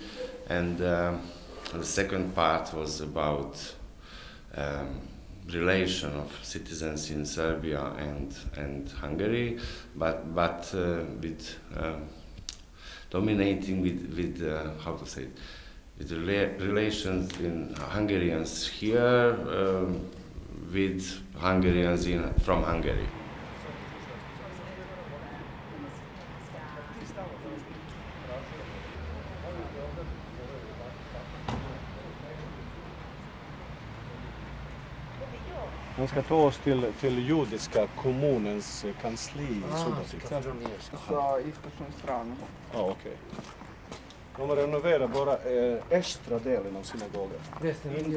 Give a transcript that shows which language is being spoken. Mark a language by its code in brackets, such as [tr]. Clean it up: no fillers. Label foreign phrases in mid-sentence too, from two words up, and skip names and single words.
[en] And the second part was about relation of citizens in Serbia and Hungary, but with dominating with how to say it, with relations in Hungarians here with Hungarians from Hungary. [sv] De ska ta oss till judiska kommunens kansli i Subotica. [sr] Sa istočnu stranu. [sv] Ja, okej. De renoverar bara östra delen av synagogan. Resten